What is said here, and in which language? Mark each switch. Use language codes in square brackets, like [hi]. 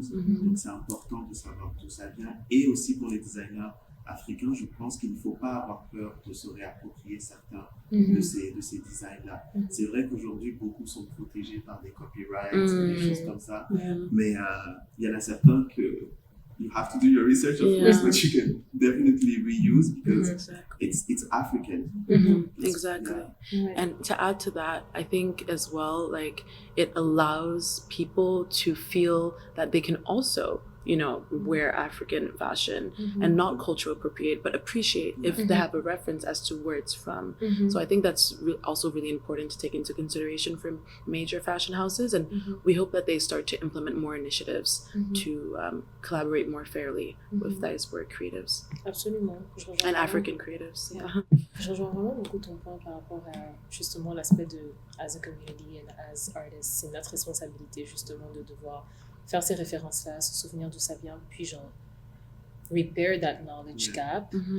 [fr] Donc c'est important de savoir d'où ça vient. Et aussi pour les designers africains, je pense qu'il ne faut pas avoir peur de se réapproprier certains de ces designs-là. C'est vrai qu'aujourd'hui, beaucoup sont protégés par des copyrights, des choses comme ça, mais il y en a certains que [en] you have to do your research, of course, but you can definitely reuse because it's African. Exactly. And to add to that, I think as well, like it allows people to feel that they can also, you know, wear African fashion and not cultural appropriate, but appreciate if they have a reference as to where it's from. So I think that's also really important to take into consideration for major fashion houses, and we hope that they start to implement more initiatives to collaborate more fairly with diasporic creatives. [fr] Absolument. [en] And African creatives. [fr] Je rejoins vraiment beaucoup ton point par rapport à justement l'aspect de [en] as a community and as artists, [fr] c'est notre responsabilité justement de devoir faire ces références-là, se souvenir d'où ça vient, puis genre [en] repair that knowledge gap.